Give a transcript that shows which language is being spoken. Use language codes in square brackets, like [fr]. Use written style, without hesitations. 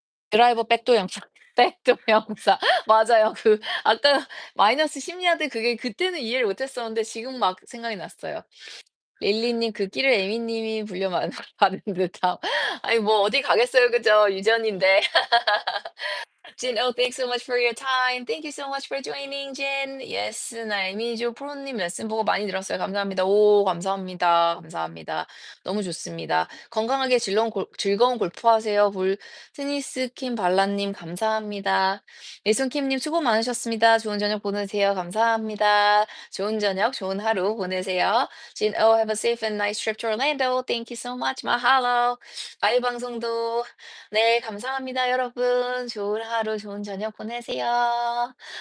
[ko] 드라이버 백도 영상, 백도 영상. 맞아요. 그 아까 마이너스 10 야드 그게 그때는 이해를 못 했었는데 지금 막 생각이 났어요. 릴리 님 그 끼를 에미 님이 불려 받은 듯함. 아니 뭐 어디 가겠어요. 그죠? 유전인데. [en] Jin, oh, thanks so much for your time. Thank you so much for joining, Jin. [ko] Yes, 나 에미조 프로님 레슨 보고 많이 들었어요. 감사합니다. 오, 감사합니다. 감사합니다. 너무 좋습니다. 건강하게 즐거운 골프 하세요. 테니스 킴 발라님, 감사합니다. 일손킴님, 수고 많으셨습니다. 좋은 저녁 보내세요. 감사합니다. 좋은 저녁, 좋은 하루 보내세요. [en] Jin, oh, have a safe and nice trip to Orlando. Thank you so much. Mahalo. [ko] 아이 방송도 네 감사합니다 여러분. 좋은 하루 좋은 저녁 보내세요.